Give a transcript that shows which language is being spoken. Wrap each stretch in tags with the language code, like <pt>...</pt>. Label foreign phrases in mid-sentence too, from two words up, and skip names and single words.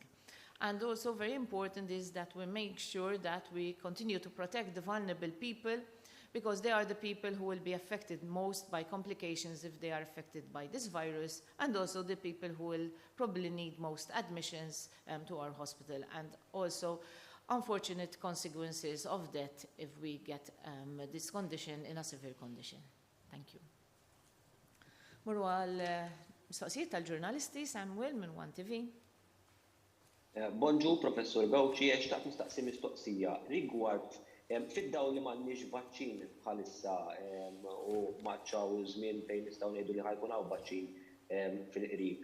<en>And also very important is that we make sure that we continue to protect the vulnerable people, because they are the people who will be affected most by complications if they are affected by this virus, and also the people who will probably need most admissions to our hospital, and also unfortunate consequences of death if we get this condition in a severe condition. Thank you.</en> <mt>Murru għal mistoqsijiet tal-ġurnalisti, Samuel minn 1TV. Bonġu, Professor Gawċi, xtaqt nistaqsi mistoqsija rigward fid-dawl li m'għandniex vaċċin bħalissa u maċċaw żmien fejn nistgħu ngħidu li ħajkun hawn vaċċin fil-qrib.</mt>